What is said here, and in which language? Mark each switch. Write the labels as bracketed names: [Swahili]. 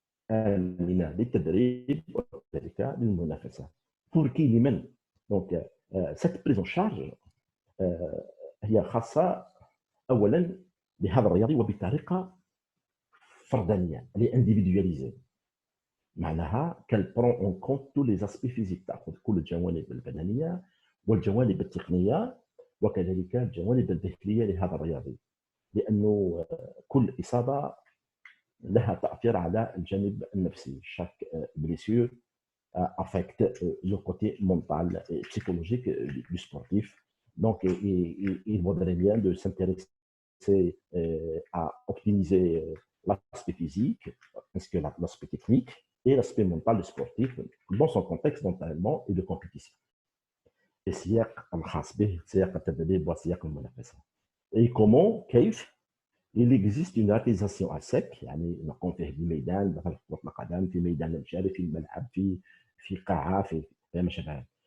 [Arabic] آمنة للتدريب وكذلك للمنافسة. [French] pour qui [Arabic] لمن؟ [French] donc cette prise en charge [Arabic] هي خاصة أولا بهذا الرياضي وبطريقة فردانية اللي [French] individualisée. [Arabic] معناها [French] qu'elle prend en compte tous les aspects physiques. [Arabic] تأخذ كل الجوانب البدنية والجوانب التقنية وكذلك الجوانب الذهنية لهذا الرياضي، لأنه كل إصابة لها تأثير على الجانب النفسي. [French] chaque blessure affecte le côté mental et psychologique du sportif. Donc, il vaudrait bien de s'intéresser à optimiser l'aspect physique, ainsi que l'aspect technique et l'aspect mental du sportif dans son contexte d'entraînement et de compétition. [Arabic] السياق الخاص به سياق التدريب وسياق المنافسة. [French] Et comment [Arabic] كيف؟ [French] il existe une réalisation à sec [Arabic] يعني نقوم فيه بالميدان مثلا في كرة القدم في ميدان الجري في الملعب في قاعة في ما شابه.